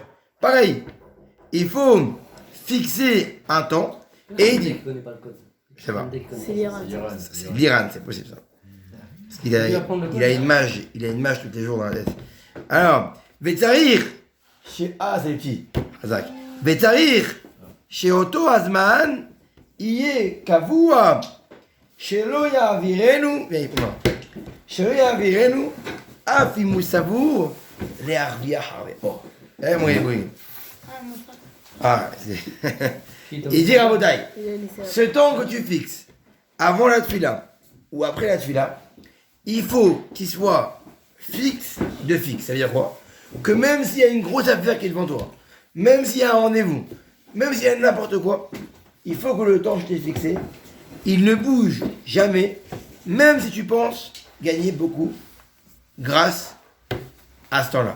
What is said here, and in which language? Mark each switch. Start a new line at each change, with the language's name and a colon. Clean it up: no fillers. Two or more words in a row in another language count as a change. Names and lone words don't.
French: Pareil, il faut fixer un temps, et il dit. Je connais pas le code. Je sais pas. C'est l'Iran. C'est l'Iran, c'est possible ça. Parce qu'il a une mage tous les jours dans la tête. Alors, Vetzarir, c'est les petits, Hazak.
Hebrew: וצריך שאותו הזמן יהיה קבוע, שלא יעבירנו אף אם הוא סבור להרוויח הרבה.
French: Il dit à Rabotai, ce temps que tu fixes avant la tefila ou après la tefila, il faut qu'il soit fixe de fixe. Ça veut dire quoi? Que même s'il y a une grosse affaire qui est devant toi, même s'il y a un rendez-vous, même s'il y a n'importe quoi, il faut que le temps que je t'ai fixé, il ne bouge jamais, même si tu penses gagner beaucoup grâce à ce temps-là.